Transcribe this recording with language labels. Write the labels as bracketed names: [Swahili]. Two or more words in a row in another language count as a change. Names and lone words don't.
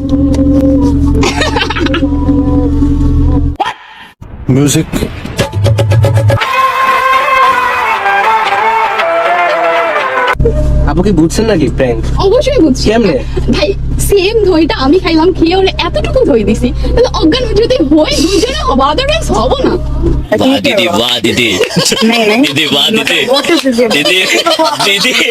[Bangla] Music. আপু কি বুঝছেন নাকি প্র্যাঙ্ক অবশ্যই বুঝছি কেমনে? ভাই সেম দইটা আমি খাইলাম খেয়ে ওরে এতটুকু দই দিছি তাহলে অজ্ঞান যদি হই দুজনে হবো আদারওয়াইজ হবো না Wow, Didi. Wow, Didi. Didi, wow, Didi. Didi. Didi.